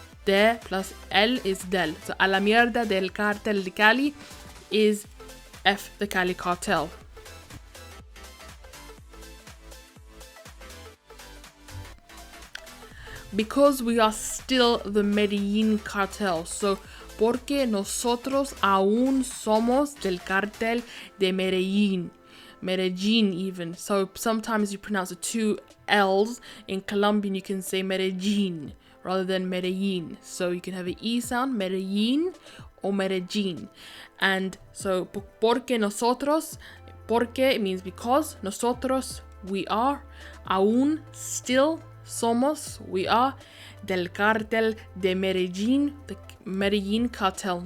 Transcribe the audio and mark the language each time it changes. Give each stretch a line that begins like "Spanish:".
Spanish: De plus el is del. So a la mierda del cartel de Cali
English: is F the Cali cartel. Because we are still the Medellin cartel. So,
Spanish: porque nosotros aún somos del cartel de Medellin.
English: Medellin even. So sometimes you pronounce the two L's. In Colombian you can say Medellin rather than Medellin. So you can have an E sound, Medellin or Medellin. And so
Spanish: porque nosotros, porque
English: means because, nosotros we are, aún still, somos we are,
Spanish: del cartel de Medellin,
English: the Medellin cartel.